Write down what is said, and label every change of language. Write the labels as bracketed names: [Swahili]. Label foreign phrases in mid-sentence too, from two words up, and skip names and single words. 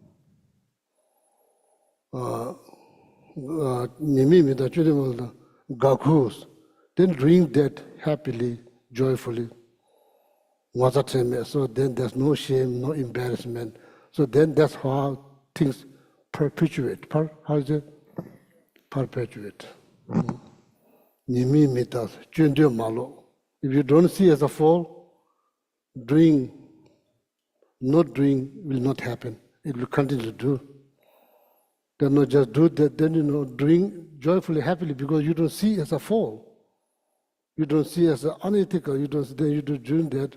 [English] Then doing that happily, joyfully. So then there's no shame, no embarrassment. So then that's how things perpetuate. How is it? Perpetuate. Nimi mitas, chundyo malo. If you don't see as a fall, not doing will not happen. It will continue to do. Then not just do that, then doing joyfully, happily, because you don't see as a fall. You don't see as unethical, then you do doing that.